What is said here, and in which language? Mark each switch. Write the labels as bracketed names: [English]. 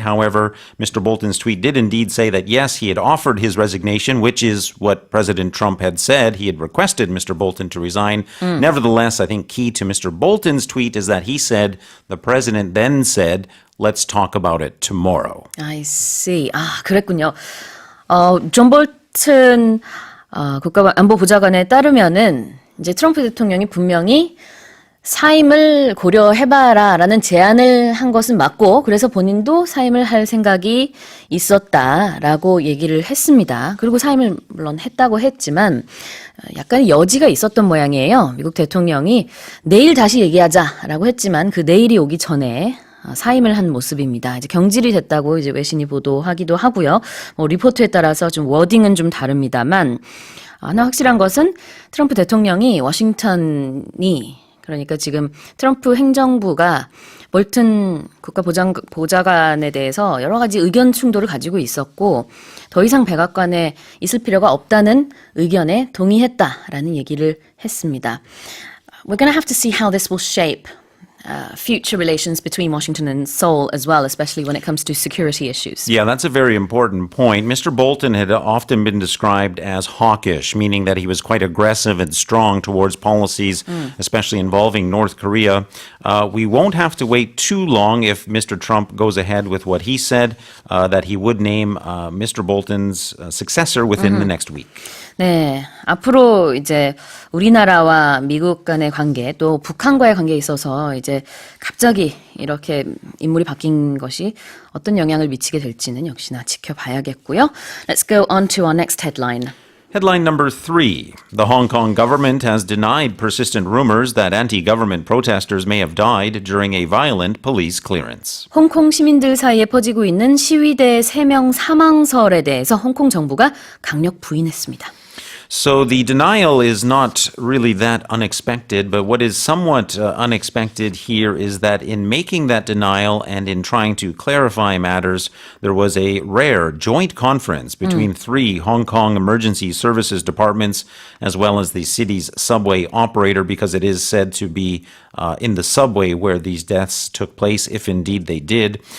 [English] However, Mr. Bolton's tweet did indeed say that, yes, he had offered his resignation, which is what President Trump had said. He had requested Mr. Bolton to resign. Nevertheless, I think key to Mr. Bolton's tweet is that he said, the president then said, let's talk about it tomorrow. I see. [Korean] 그랬군요. 존 볼튼 국가안보보좌관에 따르면은 이제 트럼프 대통령이 분명히 사임을 고려해봐라라는 제안을 한 것은 맞고, 그래서 본인도 사임을 할 생각이 있었다라고 얘기를 했습니다. 그리고 사임을 물론 했다고 했지만 약간 여지가 있었던 모양이에요. 미국 대통령이 내일 다시 얘기하자라고 했지만 그 내일이 오기 전에 사임을 한 모습입니다. 이제 경질이 됐다고 이제 외신이 보도하기도 하고요. 리포트에 따라서 좀 워딩은 좀 다릅니다만, 하나 확실한 것은 트럼프 대통령이 워싱턴이, 그러니까 지금 트럼프 행정부가 볼튼 국가보좌관에 대해서 여러 가지 의견 충돌을 가지고 있었고, 더 이상 백악관에 있을 필요가 없다는 의견에 동의했다라는 얘기를 했습니다. [English] We're going to have to see how this will shape future relations between Washington and Seoul as well, especially when it comes to security issues. Yeah, that's a very important point. Mr. Bolton had often been described as hawkish, meaning that he was quite aggressive and strong towards policies, especially involving North Korea. We won't have to wait too long if Mr. Trump goes ahead with what he said, that he would name Mr. Bolton's successor within the next week. [Korean] 네, 앞으로 이제 우리나라와 미국 간의 관계, 또 북한과의 관계에 있어서 이제 갑자기 이렇게 인물이 바뀐 것이 어떤 영향을 미치게 될지는 역시나 지켜봐야겠고요. [English] Let's go on to our next headline. Headline number 3. The Hong Kong government has denied persistent rumors that anti-government protesters may have died during a violent police clearance. [Korean] 홍콩 시민들 사이에 퍼지고 있는 시위대 3명 사망설에 대해서 홍콩 정부가 강력 부인했습니다. [English] So the denial is not really that unexpected, but what is somewhat unexpected here is that in making that denial and in trying to clarify matters, there was a rare joint conference between three Hong Kong emergency services departments as well as the city's subway operator, because it is said to be in the subway where these deaths took place, if indeed they did.